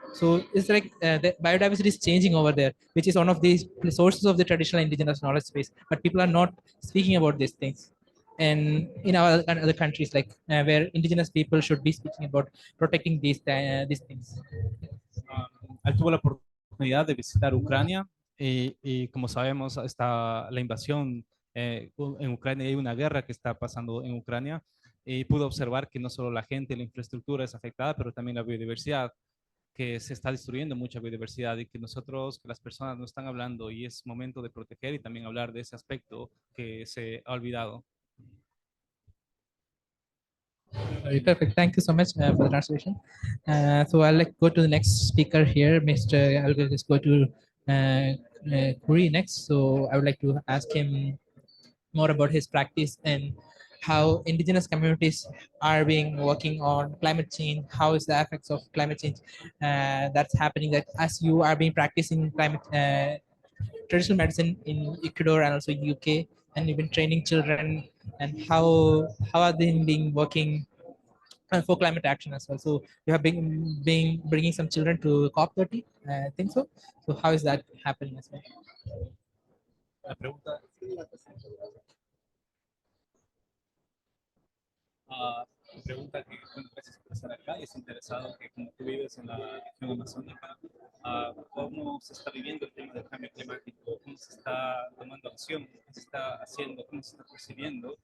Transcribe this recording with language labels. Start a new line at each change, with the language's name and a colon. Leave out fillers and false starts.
English: So it's like the biodiversity is changing over there, which is one of the sources of the traditional indigenous knowledge space. But people are not speaking about these things. And in our other countries, like where indigenous people should be speaking about protecting these things.
Spanish: Él tuvo la oportunidad de visitar Ucrania, y como sabemos está la invasión en Ucrania, y hay una guerra que está pasando en Ucrania, y pudo observar que no solo la gente y la infraestructura es afectada, pero también la biodiversidad, que se está destruyendo mucha biodiversidad, y que que las personas no están hablando, y es momento de proteger y también hablar de ese aspecto que se ha olvidado.
English: Perfect. Thank you so much for the translation. So I'll go to the next speaker here, Mr. I'll just go to Kuri next. So I would like to ask him more about his practice and how indigenous communities are working on climate change. How is the effects of climate change that's happening? That as you are practicing climate traditional medicine in Ecuador and also UK, and you've been training children, and how are they working and for climate action as well. So you have been bringing some children to COP30, I think so. So how is that happening as well?
Spanish: La pregunta, me pregunta que, bueno, gracias por estar acá y es interesado que como tú vives en la región amazónica, cómo se está viviendo el tema del cambio climático, cómo se está tomando acción, qué se está haciendo, cómo se está percibiendo.